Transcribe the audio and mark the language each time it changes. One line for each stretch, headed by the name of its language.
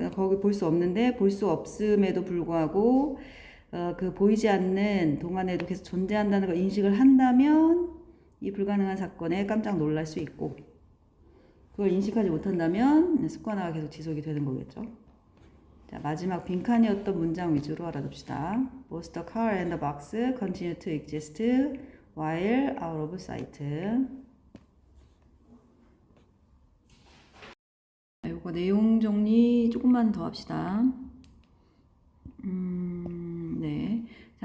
Korean: 그냥 거기 볼 수 없는데 볼 수 없음에도 불구하고 그 보이지 않는 동안에도 계속 존재한다는 걸 인식을 한다면 이 불가능한 사건에 깜짝 놀랄 수 있고 그걸 인식하지 못한다면 습관화가 계속 지속이 되는 거겠죠. 자, 마지막 빈칸이었던 문장 위주로 알아둡시다.
English: Both the car and the box continue to exist while out of sight.
Korean: 이거 내용 정리 조금만 더 합시다. 네. 자,